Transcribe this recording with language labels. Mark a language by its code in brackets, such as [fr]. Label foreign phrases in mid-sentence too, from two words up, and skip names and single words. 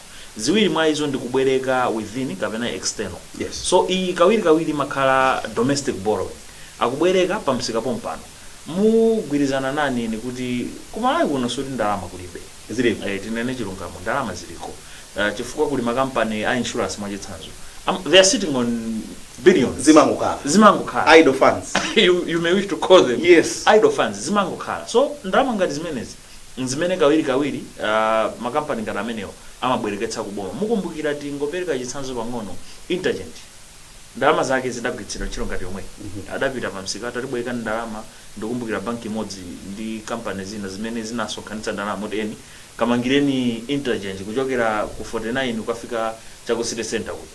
[ny] Ziwiri mwa izo ndi kubwereka within kapena external. [en] Yes. [ny] So iyi kawiri makhala [en] domestic borrowing [ny] akubwereka pamsika pompano mugwirizana nani ni kuti kumalawi kuno soti ndalama kulibe ziliko tinene chilungamo ndalama ziliko chifukwa kuli makampani a insurance mwachitsanzo [en] they are sitting on billions [ny] zimangokhala [en] idle funds you may wish to call them yes idle funds [ny] zimangokhala. So ndalama ngati zimenezi zimene kawiri makampani ngati amenewo amabwereketsa kuboma. Mukumbukira tingopereka chitsanzo pang'ono Intergent ndalama zake zidagwiritsidwa ntchito ngati yomwe adapita pamsika atatibwereka ndalama. Ndikumbukira banki imodzi ndi kampani zina zimene zinasonkhanitsa ndalama moti eni kamangireni Intergent kuchokera ku 49 kukafika chaku [en] city center [ny] kuja.